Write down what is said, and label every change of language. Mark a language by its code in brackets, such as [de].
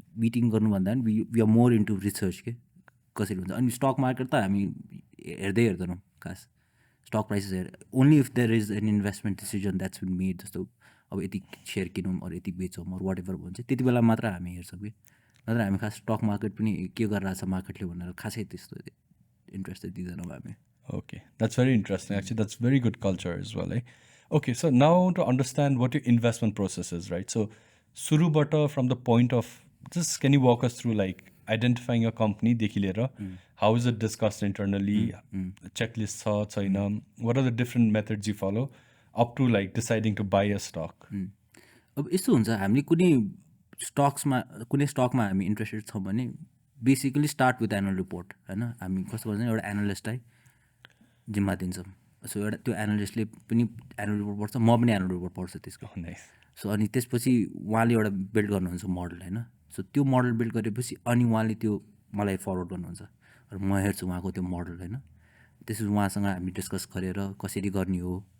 [ne] Meeting गर्नुभन्दा पनि we are more into research के कसरी हुन्छ अनि स्टक मार्केट त हामी हेर्दैनौँ खास stock prices [en] only if there is an investment decision that's been made [ne] जस्तो अब यति सेयर किनौँ अरू यति बेचौँ अरू वाट एभर भन्छ त्यति बेला मात्र हामी हेर्छौँ कि नत्र हामी खास स्टक मार्केट पनि के गरिरहेको छ मार्केटले भनेर खासै त्यस्तो इन्ट्रेस्ट दिँदैनौँ हामी [en] Okay, that's very interesting. Actually, that's very good culture as well. Okay, so now to understand what your investment process is, right? So, [ne] surubata [en] from the point of just can you walk us through like identifying a company, [ne] dekhi lera, [en] how is it discussed internally, checklist thoughts, what are the different methods you follow up to like deciding to buy a stock? [ne] अब यस्तो हुन्छ हामीले कुनै स्टकमा हामी interested छौँ भने basically start with annual report होइन हामी कस्तो गर्छ एउटा एनालिस्टलाई जिम्मा दिन्छौँ सो एउटा त्यो एनालिस्टले पनि एनुअल रिपोर्ट पढ्छ म पनि एनुअल रिपोर्ट पढ्छु त्यसको सो अनि त्यसपछि उहाँले एउटा बिल्ड गर्नुहुन्छ मोडल होइन सो त्यो मोडल बिल्ड गरेपछि अनि उहाँले त्यो मलाई फरवर्ड गर्नुहुन्छ र म हेर्छु उहाँको त्यो मोडल होइन त्यसपछि उहाँसँग हामी डिस्कस गरेर कसरी गर्ने हो